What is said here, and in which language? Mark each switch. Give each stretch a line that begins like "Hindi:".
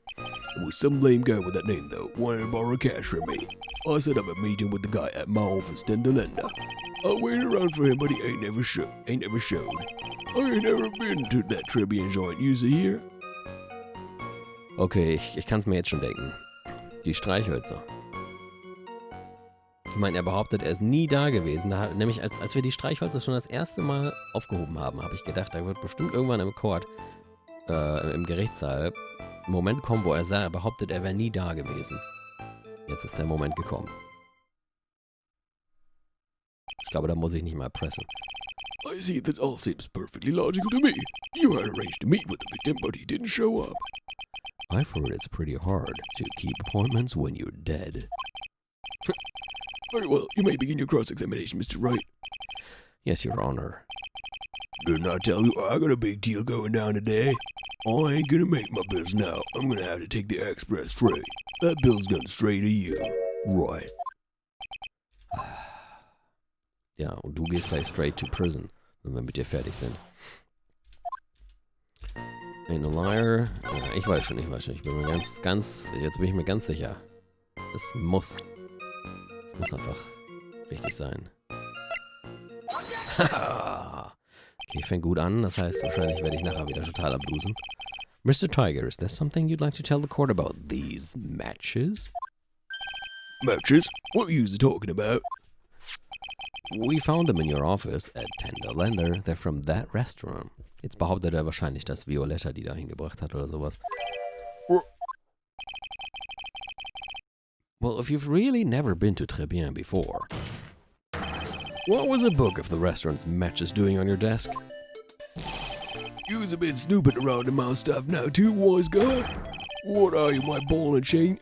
English: It was some lame guy with that name, though, wanted to borrow cash from me. I set up a meeting with the guy at my office, then to Linda. I waited around for him, but he ain't never showed. I ain't never been to that Tribune joint. You see here?
German: Okay, ich kann es mir jetzt schon denken. Die Streichhölzer. Ich meine, er behauptet, er ist nie da gewesen. Nämlich, als wir die Streichhölzer schon das erste Mal aufgehoben haben, habe ich gedacht, da wird bestimmt irgendwann im Court, im Gerichtssaal, ein Moment kommen, wo er behauptet, er wäre nie da gewesen. Jetzt ist der Moment gekommen. Ich glaube, da muss ich nicht mal pressen.
English: I see, that all seems perfectly logical to me. You had arranged to meet with the victim, but he didn't show up. I've heard it's pretty hard to keep appointments when you're dead. Very well, you may begin your cross-examination, Mr. Wright. Yes, Your Honor. Didn't I tell you I got a big deal going down today? I ain't gonna make my bills now. I'm gonna have to take the express train. That bill's going straight to you. Right.
German: Ja, und du gehst gleich
English: straight to prison,
German: wenn wir mit dir fertig sind.
English: Ain't a liar.
German: Ja, ich weiß schon. Ich bin mir jetzt bin ich mir ganz sicher. Es muss einfach richtig sein. Okay, fängt gut an. Das heißt, wahrscheinlich werde ich nachher wieder total ablosen.
English: Mr. Tiger, is there something you'd like to tell the court about these matches? Matches? What are you talking about? We found them in your office at Tender Lender. They're from that restaurant.
German: Jetzt behauptet er wahrscheinlich, dass Violetta die da hingebracht hat oder sowas.
English: Well, if you've really never been to Très Bien before, what was a book of the restaurant's matches doing on your desk? You was a bit stupid around the mouth stuff now too, wise guy. What are you, my ball and chain?